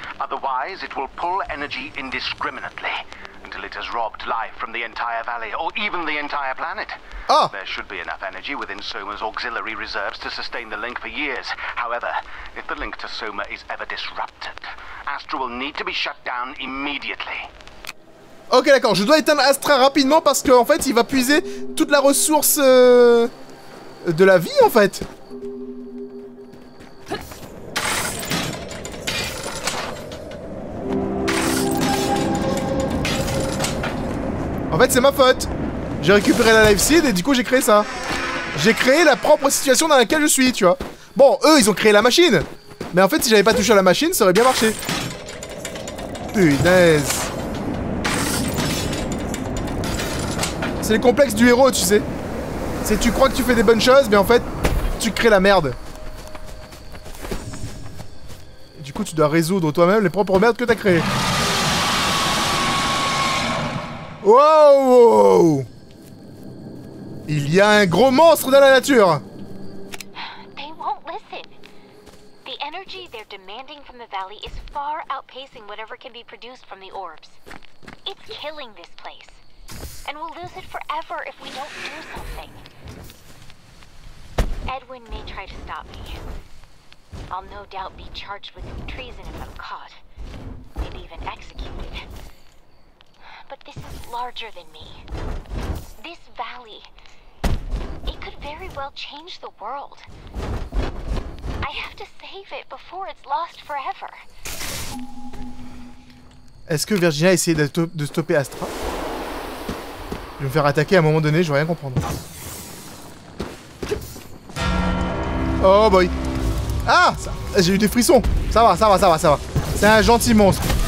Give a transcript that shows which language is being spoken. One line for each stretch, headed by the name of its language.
English: Otherwise, it will pull energy indiscriminately until it has robbed life from the entire valley, or even the entire planet. Oh! There should be enough energy within Soma's auxiliary reserves to sustain the link for years. However, if the link to Soma is ever disrupted, Astra will need to be shut down immediately.
French: Ok, d'accord, je dois éteindre Astra rapidement parce qu'en fait, il va puiser toute la ressource de la vie, en fait. En fait, c'est ma faute. J'ai récupéré la life seed et du coup, j'ai créé ça. J'ai créé la propre situation dans laquelle je suis, tu vois. Bon, eux, ils ont créé la machine. Mais en fait, si j'avais pas touché à la machine, ça aurait bien marché. Punaise. C'est le complexe du héros, tu sais. C'est tu crois que tu fais des bonnes choses, mais en fait, tu crées la merde. Et du coup, tu dois résoudre toi-même les propres merdes que t'as créées. Wow! Il y a un gros monstre dans la nature.
English: They won't listen. The energy they're demanding from the valley is far outpacing whatever can be produced from the orbs. It's killing this place. And we'll lose it forever if we don't do something. Edwin may try to stop me. I'll no doubt be charged with treason if I'm caught. Maybe even executed. But this is larger than me. This valley, it could very well change the world. I have to save it before it's lost forever.
French: Est-ce que Virginia a essayé de stopper Astra? Je vais me faire attaquer à un moment donné, je vais rien comprendre.
English: Oh boy.
French: Ah, j'ai eu des frissons. Ça va, ça va, ça va, ça va. C'est un gentil monstre.